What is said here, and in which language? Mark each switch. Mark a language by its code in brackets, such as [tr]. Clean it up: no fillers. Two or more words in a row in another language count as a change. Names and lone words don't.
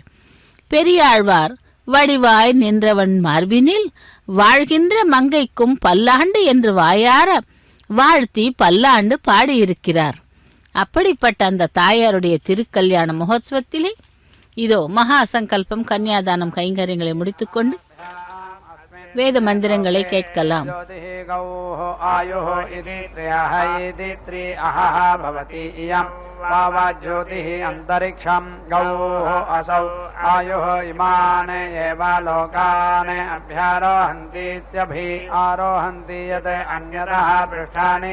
[ta] பெரியாழ்வார் வடிவாய் நின்றவன் மார்பினில் வாழ்கின்ற மங்கைக்கும் பல்லாண்டு என்று வாயார வாழ்த்தி பல்லாண்டு பாடியிருக்கிறார். அப்படிப்பட்ட அந்த தாயாருடைய திருக்கல்யாண மகோத்சவத்திலே இதோ மகா சங்கல்பம் கன்னியாதானம் கைங்கரியங்களை முடித்துக்கொண்டு வேத மந்திரங்களை கேட்கலாம். [sa] ज्योतिः अन्तरिक्षं गौः असौ आयुः इमान् एव लोकान् अभ्यारोहन्तीत्यभि आरोहन्ति यत् अन्यतः पृष्ठानि